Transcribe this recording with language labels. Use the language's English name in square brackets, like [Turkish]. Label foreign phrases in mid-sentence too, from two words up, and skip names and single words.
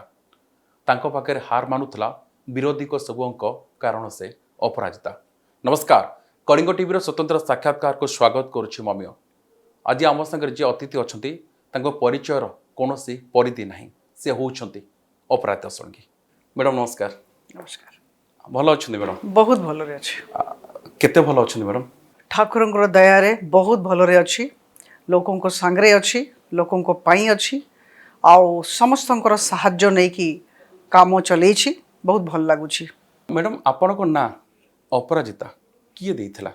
[Odia] ତାଙ୍କ ପାଖରେ ହାର ମାନୁଥିଲା ବିରୋଧୀଙ୍କ ସବୁଙ୍କ, କାରଣ ସେ ଅପରାଜିତା। ନମସ୍କାର, କଳିଙ୍ଗ ଟିଭିର ସ୍ୱତନ୍ତ୍ର ସାକ୍ଷାତକାରକୁ ସ୍ୱାଗତ କରୁଛି ମମିୟ। ଆଜି ଆମ ସାଙ୍ଗରେ ଯିଏ ଅତିଥି ଅଛନ୍ତି ତାଙ୍କ ପରିଚୟର କୌଣସି ପରିଧି ନାହିଁ। ସେ ହେଉଛନ୍ତି ଅପରାଜିତା ଷଡ଼ଙ୍ଗୀ। ମ୍ୟାଡ଼ାମ୍ ନମସ୍କାର। नमस्कार। ଭଲ ଅଛନ୍ତି ମ୍ୟାଡ଼ାମ୍? ବହୁତ ଭଲରେ ଅଛି। କେତେ ଭଲ ଅଛନ୍ତି ମ୍ୟାଡ଼ାମ୍? ଠାକୁରଙ୍କର ଦୟାରେ ବହୁତ ଭଲରେ ଅଛି। ଲୋକଙ୍କ ସାଙ୍ଗରେ ଅଛି, ଲୋକଙ୍କ ପାଇଁ ଅଛି, ଆଉ ସମସ୍ତଙ୍କର ସାହାଯ୍ୟ ନେଇକି କାମ ଚଲେଇଛି। ବହୁତ ଭଲ ଲାଗୁଛି। ମ୍ୟାଡ଼ାମ୍ ଆପଣଙ୍କ ନାଁ ଅପରାଜିତା କିଏ ଦେଇଥିଲା?